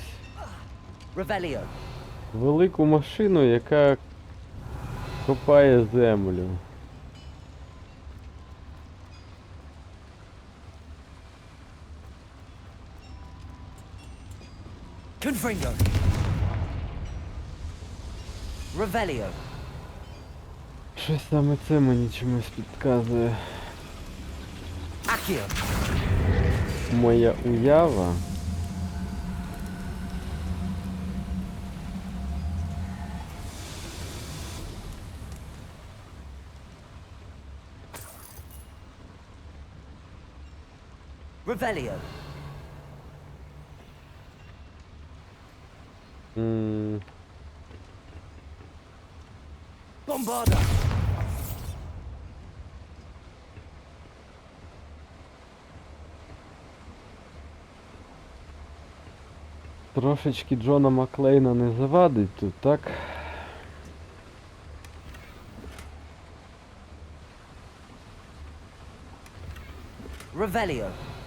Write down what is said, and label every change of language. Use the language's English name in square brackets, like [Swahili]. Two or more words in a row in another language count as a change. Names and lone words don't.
[Ukrainian] Revelio! велику машину, яка копає землю. Confringo! Revelio! Щось саме це мені чомусь підказує. Accio! Моя уява. Revelio! Bombarda! Трошечки Джона Маклейна не завадить тут, так? Revelio!